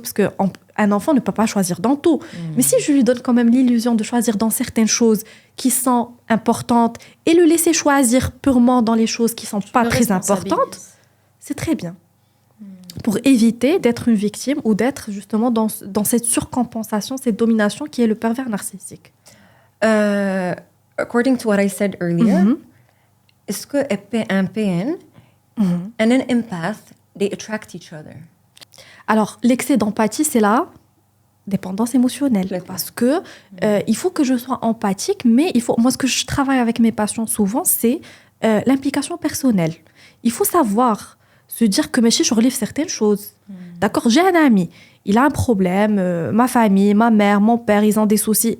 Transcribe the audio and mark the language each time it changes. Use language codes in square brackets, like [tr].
[fr] Parce qu'un enfant ne peut pas choisir dans tout. Mais si je lui donne quand même l'illusion de choisir dans certaines choses qui sont importantes et le laisser choisir purement dans les choses qui ne sont pas très importantes, c'est très bien. Pour éviter d'être une victime ou d'être justement dans cette surcompensation, cette domination qui est le pervers narcissique. [en] According to what I said earlier, [fr] est-ce qu'un PN [en] and an empath, they attract each other? [fr] Alors, l'excès d'empathie, c'est la dépendance émotionnelle. Parce que il faut que je sois empathique, mais moi, ce que je travaille avec mes patients souvent, c'est l'implication personnelle. Il faut savoir se dire que je relève certaines choses. D'accord, j'ai un ami, il a un problème, ma famille, ma mère, mon père, ils ont des soucis.